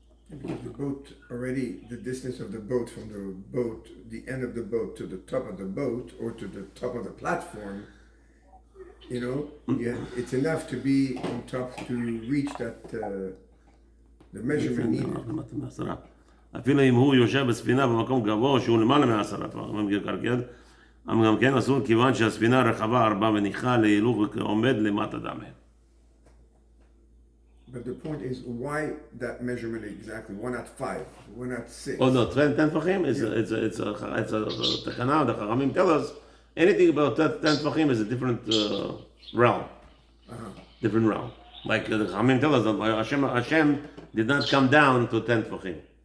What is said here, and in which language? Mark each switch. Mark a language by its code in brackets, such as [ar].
[en] Because the boat already, the distance of the boat from the boat, the end of the boat to the top of the boat or to the top of the platform, it's enough to be on top to reach that the measurement needed. [he] אפילו אם הוא יושב בספינה במקום גבוה שהוא למעלה מ10 טפחים, גם כן אסור כיוון שהספינה רחבה 4 וניחה להילוך ועומד למטה דמה. [en] But the point is, why that measurement exactly? Why not 5? Why not 6? Oh no, 10 טפחים, it's a תקנה, the חכמים tell us, anything about 10 tvachim is a different realm. Different realm. Like the Chachamim tell us that Hashem did not come down to 10 tvachim.